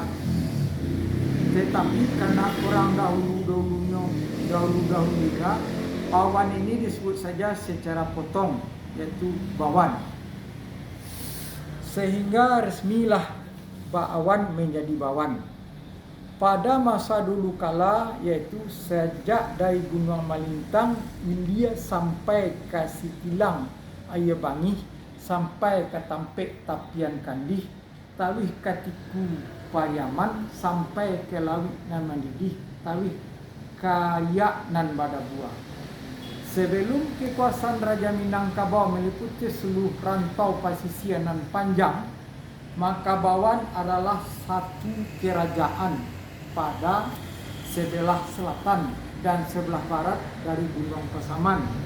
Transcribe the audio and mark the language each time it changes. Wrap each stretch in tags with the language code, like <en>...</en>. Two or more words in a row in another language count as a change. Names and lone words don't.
<id>Tetapi karena orang dahulu-dahulunya, Bawan ini disebut saja secara potong, yaitu Bawan. Sehingga resmilah Bawan menjadi Bawan. Pada masa dulu kala, yaitu sejak dari Gunung Malintang, India sampai ke Sitilang, Ayah Bangih, sampai ke Tampek Tapian Kandih, Tawih Katiku Pariaman, sampai ke Lawik nan Mandidih, Tawih Kayak nan Badabua. Sebelum kekuasaan Raja Minangkabau meliputi seluruh rantau pasisir nan panjang, maka Bawan adalah satu kerajaan pada sebelah selatan dan sebelah barat dari Gunung Pasaman.</id>